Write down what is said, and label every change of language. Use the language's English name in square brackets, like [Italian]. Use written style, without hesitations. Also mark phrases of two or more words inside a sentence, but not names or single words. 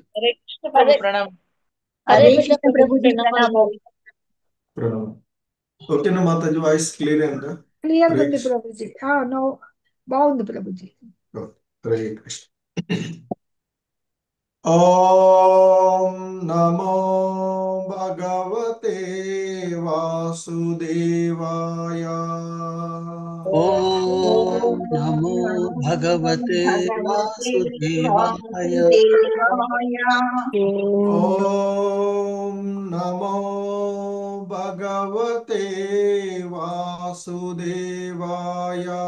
[Telugu] హరే కృష్ణ ప్రభు ప్రణామం. హరే కృష్ణ ప్రభుజీ ప్రణామం. ప్రణామం. ఓకేనా మాతాజీ? [English] voice clear [Telugu] అయిందా? క్లియర్ హరే ఉంది కృష్ణ. ప్రభుజీ. నో, బాగుంది ప్రభుజీ. [Sanskrit] హరే కృష్ణ. ఓం నమో భగవతే వాసుదేవాయ. ఓం నమో భగవతే వాసుదేవాయ. ఓం నమో భగవతే వాసుదేవాయ.